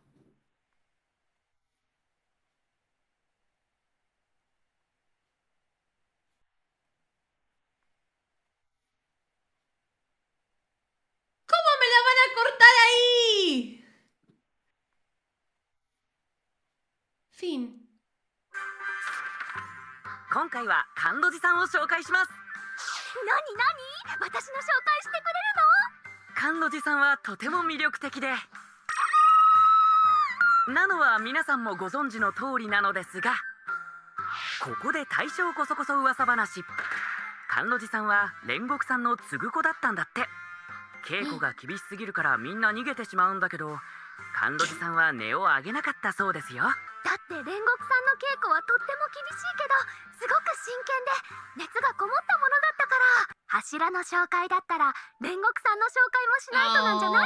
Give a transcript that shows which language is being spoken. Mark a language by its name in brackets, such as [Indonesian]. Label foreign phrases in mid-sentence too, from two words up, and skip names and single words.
[Spanish] ¿Cómo me la van a cortar ahí? Fin. [Japanese] 今回は甘露寺さんを紹介します何私の紹介してくれるの甘露寺さんはとても魅力的でなのは皆さんもご存知の通りなのですがここで大正こそこそ噂話甘露寺さんは煉獄さんの継ぐ子だったんだって稽古が厳しすぎるからみんな逃げてしまうんだけど甘露寺さんは音を上げなかったそうですよだって煉獄さんの稽古はとっても厳しいけどすごく真剣で熱がこもったものだったから柱の紹介だったら煉獄さんの紹介もしないとなんじゃない